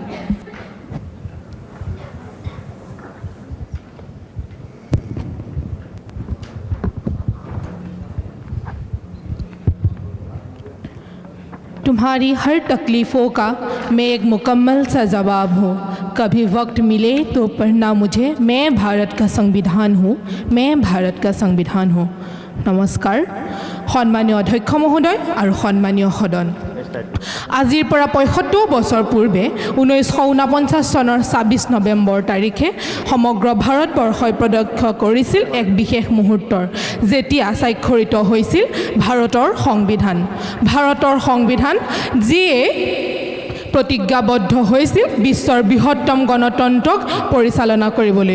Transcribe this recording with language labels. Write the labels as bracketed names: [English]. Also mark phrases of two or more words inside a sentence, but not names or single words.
[Hindi] तुम्हारी हर तकलीफ़ों का मैं एक मुकम्मल सा जवाब हूँ। कभी वक्त मिले तो पढ़ना मुझे, मैं भारत का संविधान हूँ, मैं भारत का संविधान हूँ। नमस्कार, सम्मानीय अध्यक्ष महोदय और सम्मानीय सदन। [Assamese] আজিৰ পৰা ৭৫ বছৰ পূৰ্বে 1949 চনৰ ২৬ নৱেম্বৰ তাৰিখে সমগ্ৰ ভাৰতবৰ্ষই প্ৰত্যক্ষ কৰিছিল এক বিশেষ মুহূৰ্তৰ, যেতিয়া স্বাক্ষৰিত হৈছিল ভাৰতৰ সংবিধান। ভাৰতৰ সংবিধান যিয়ে প্ৰতিজ্ঞাবদ্ধ হৈছিল বিশ্বৰ বৃহত্তম গণতন্ত্ৰক পৰিচালনা কৰিবলৈ।